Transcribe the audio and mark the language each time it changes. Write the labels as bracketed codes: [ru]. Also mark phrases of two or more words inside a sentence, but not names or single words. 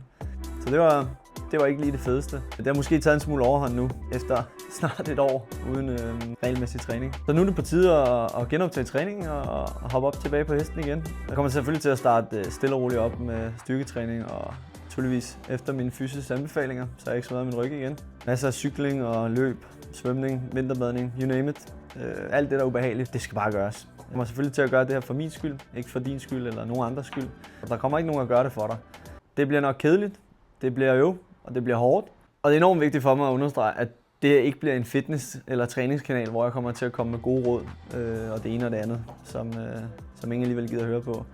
[da] Så det var ikke lige det fedeste. Det har måske taget en smule overhånd nu, efter snart et år uden regelmæssig træning. Så nu er det på tide at genoptage træningen og hoppe op tilbage på hesten igen. Jeg kommer selvfølgelig til at starte stille og roligt op med styrketræning og naturligvis efter mine fysiske anbefalinger, så jeg ikke smadrer min ryg igen. Masser af cykling og løb, svømning, vinterbadning, [en] you name it. [da] Alt det, der er ubehageligt, det skal bare gøres. Jeg kommer selvfølgelig til at gøre det her for min skyld, ikke for din skyld eller nogen andres skyld. Der kommer ikke nogen at gøre det for dig. Det bliver nok kedeligt, det bliver og det bliver hårdt. Og det er enormt vigtigt for mig at understrege, at det ikke bliver en fitness- eller træningskanal, hvor jeg kommer til at komme med gode råd og det ene og det andet, som ingen alligevel gider at høre på.